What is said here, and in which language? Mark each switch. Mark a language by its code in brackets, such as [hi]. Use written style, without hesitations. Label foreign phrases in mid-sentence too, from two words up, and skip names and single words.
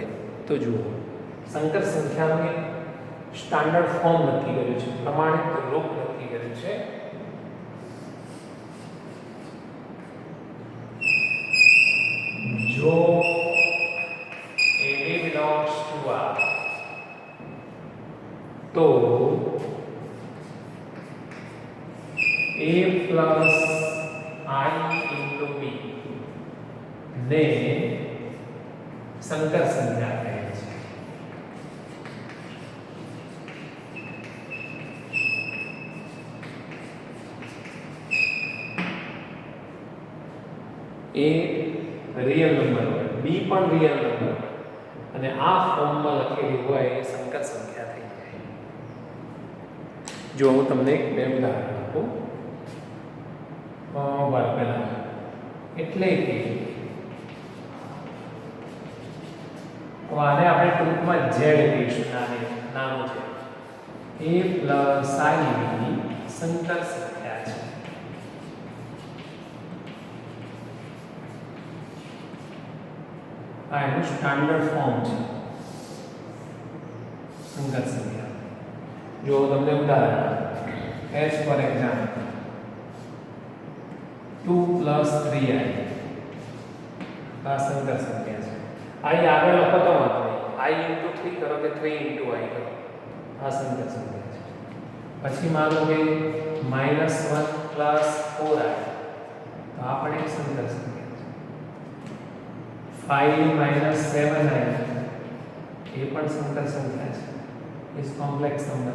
[gu] તો જુઓ, સંકર સંખ્યાનું [en] standard form [gu] નક્કી કર્યું છે, પ્રમાણિત રૂપ નક્કી કર્યું છે. [en] જો AB belongs to R, તો A plus I into B [gu] ને સંકર સંખ્યા કહે છે. A [en] real number [gu] હોય, B પણ [en] real number [gu] હોય, અને આ ફોર્મમાં લખેલી હોય એ સંકર સંખ્યા થઈ જાય. જો હું તમને બે ઉદાહરણ આપું. પહેલા એટલે કે આને આપણે ટૂંકમાં z કહીશું, નાનું છે. [en] A plus I [gu] સંકર સંખ્યા છે. આ એનું [en] standard form [gu] છે સંકર સંખ્યા. જો તમને ઉદાહરણ h [en] for example [gu] 2 plus 3i આ સંકર સંખ્યા છે. i આગળ લખો તો વાંધો નહીં, i into 3 કરો કે 3 into i કરો, આ સંકર સંખ્યા છે. પછી માનો કે -1 + 4i, તો આ પણ એક સંકર સંખ્યા છે. 5 - 7i, એ પણ સંકર સંખ્યા છે, [en] is complex number.